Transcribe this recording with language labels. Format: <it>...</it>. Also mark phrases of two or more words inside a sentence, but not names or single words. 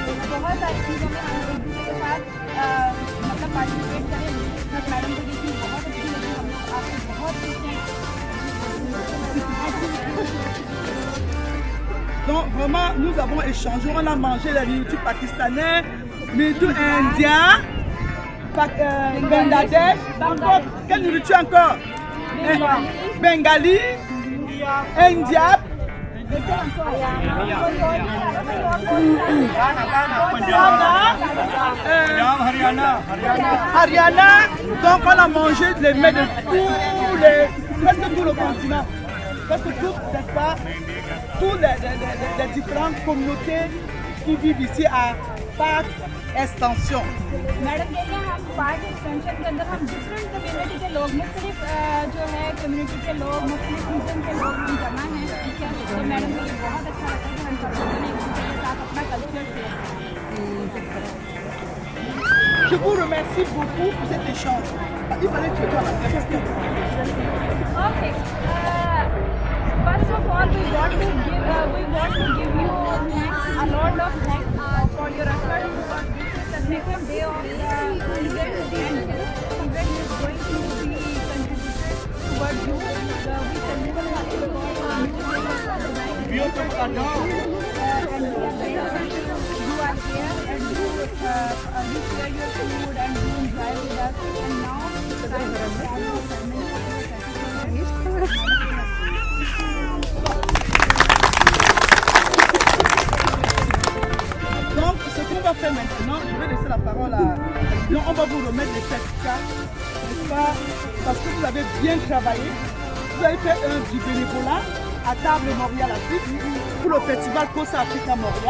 <hi>बहुत सारी चीज़ों में हम एक दूसरे के साथ मतलब पार्टिसिपेट करें। मैडम को ये चीज़ बहुत अच्छी लगी, हम लोग आपसे बहुत सीखें।</hi> <fr>Donc vraiment, nous avons échangé, on a mangé la nourriture pakistanais, nourriture indienne, Bangladesh, encore, quelle nourriture encore? Bengali, India, Haryana. Donc on a mangé les mets de presque tout le continent. Parce que tout, n'est-ce pas, toutes les différentes communautés qui vivent ici à Parc Extension.</fr> <hi>मैडम कह रहे हैं हम पार्क एक्सटेंशन के अंदर हम</hi> <en>different community</en> <hi>के लोग मुख्तलिफ जो है कम्युनिटी के लोग मुख्तलिफ रीजन के लोग हम जमा हैं, ठीक है। तो मैडम को ये बहुत अच्छा लगता है कि हम सब लोग एक दूसरे के साथ अपना</hi> <en>culture share</en> <hi>करें।</hi> <fr>Je vous remercie beaucoup pour cet échange. Il fallait que tu sois la question.</fr> <en>Okay. First of all, we want to give you a lot of thanks for your effort, because this is the second day of the event, and this event is going to be contributed towards you. We festival has been going on and we are very happy you are here and you share your food and you enjoy with us. And now the time is</en> <fr>Donc, ce qu'on va faire maintenant, je vais laisser la parole à... Donc, on va vous remettre les certificats, n'est-ce pas? Parce que vous avez bien travaillé. Vous avez fait du bénévolat à Table Montréal Afrique pour le festival Cosa Africa Montréal.</fr>